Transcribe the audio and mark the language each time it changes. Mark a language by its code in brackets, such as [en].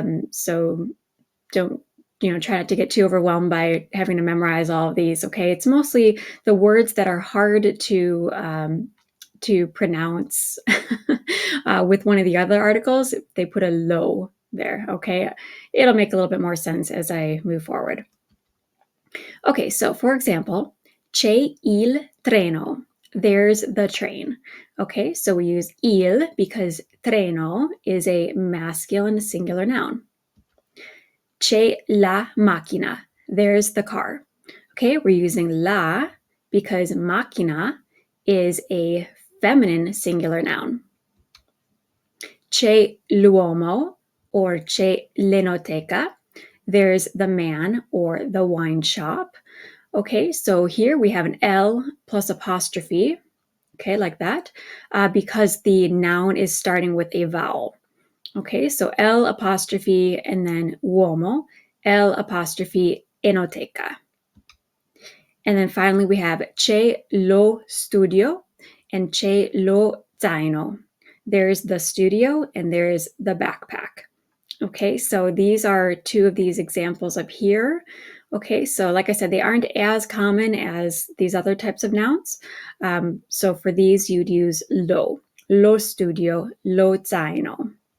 [en] So don't try not to get too overwhelmed by having to memorize all of these. Okay, it's mostly the words that are hard to pronounce with one of the other articles. They put a lo there. Okay, it'll make a little bit more sense as I move forward. Okay, so for example, [it] c'è il treno. [en] There's the train. Okay, so we use il because treno is a masculine singular noun. [it] C'è la macchina. [en] There's the car. Okay, we're using la because macchina is a feminine singular noun. [it] C'è l'uomo or c'è l'enoteca. [en] There's the man or the wine shop. Okay, so here we have an L plus apostrophe, okay, like that, because the noun is starting with a vowel. Okay, so L apostrophe and then uomo, L apostrophe enoteca. And then finally we have [it] c'è lo studio [en] and [it] c'è lo zaino. [en] There's the studio and there's the backpack. Okay, so these are two of these examples up here. Okay, so like I said, they aren't as common as these other types of nouns. So for these, you'd use [it] lo studio, lo zaino.